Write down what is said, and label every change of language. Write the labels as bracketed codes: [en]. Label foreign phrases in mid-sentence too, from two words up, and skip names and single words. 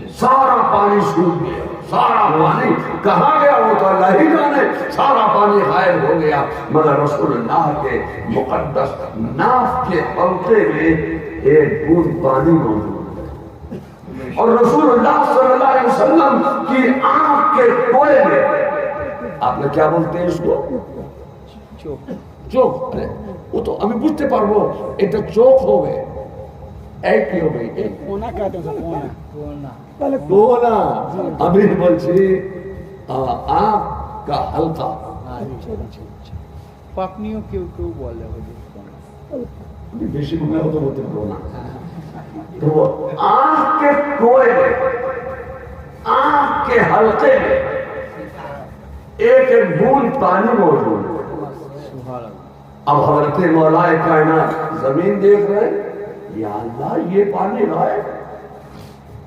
[ur] سارا پانی سوکھ گیا، سارا پانی کہاں گیا وہ تو اللہ ہی جانے، سارا پانی غائب ہو گیا، مگر رسول اللہ کے مقدس ناف کے حلقے میں ایک بوند پانی موجود ہے۔ اور رسول اللہ صلی اللہ علیہ وسلم کی آنکھ کے کوئے میں، آپ نے کیا بولتے ہیں اس کو؟ چوک۔ وہ تو [bn] আমি বুঝতে পারবো এটা চোখ হবে, এক কি হবে? কোনা কাটে কোনা কোনা তাহলে কোনা আমি বলছি [ur] آنکھ کا حلقہ. [bn] পাপনিও কেউ কেউ বলে হুজুর, আমি বেশি মনে হতো বলতে পারবো না। [ur] تو آنکھ کے کوئے میں، آنکھ کے حلقے میں ایک بوند پانی موجود ہے۔ اب حضرت مولا کائنات زمین دیکھ رہے ہیں، یا اللہ یہ پانی غائب۔